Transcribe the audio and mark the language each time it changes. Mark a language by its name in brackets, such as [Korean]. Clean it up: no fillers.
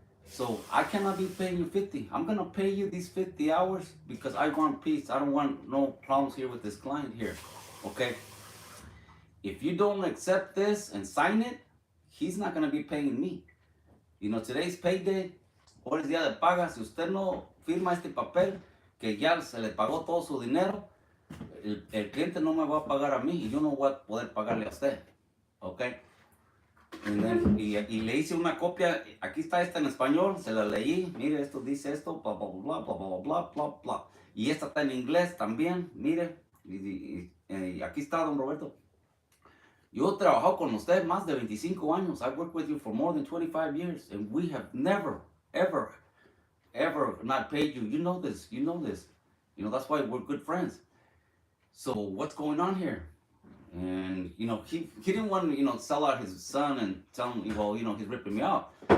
[English] So I cannot be paying you 50. I'm gonna pay you these 50 hours because I want peace. I don't want no problems here with this client here, okay? If you don't accept this and sign it, he's not gonna be paying me. You know, today's payday. [Spanish] Hoy es día de paga. Si usted no firma este papel, que ya se le pagó todo su dinero, el cliente no me va a pagar a mí y yo no voy a poder pagarle a usted. ¿Ok? Y le hice una copia, aquí está esta en español, se la leí, mire, esto dice esto, bla, bla, bla, bla, bla, bla, bla, bla. Y esta está en inglés también, mire, y aquí está, don Roberto. Yo he trabajado con usted más de 25 años. [English] I've worked with you for more than 25 years, and we have never, ever, ever not paid you. You know this, you know this. You know, that's why we're good friends. So what's going on here? And he didn't want to sell out his son and tell him, well, he's ripping me out.